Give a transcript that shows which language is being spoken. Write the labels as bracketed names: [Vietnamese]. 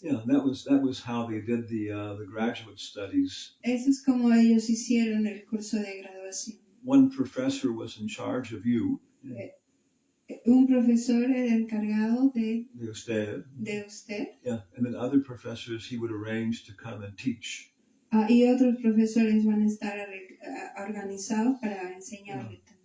[English] Yeah, that was how they did the graduate studies. [Spanish] Eso es como ellos hicieron el curso de graduación. [English] One professor was in charge of you. [Spanish] Un profesor era encargado de usted. [English] Yeah, and then other professors he would arrange to come and teach. [Spanish] Y otros profesores van a estar organizados para enseñarle también.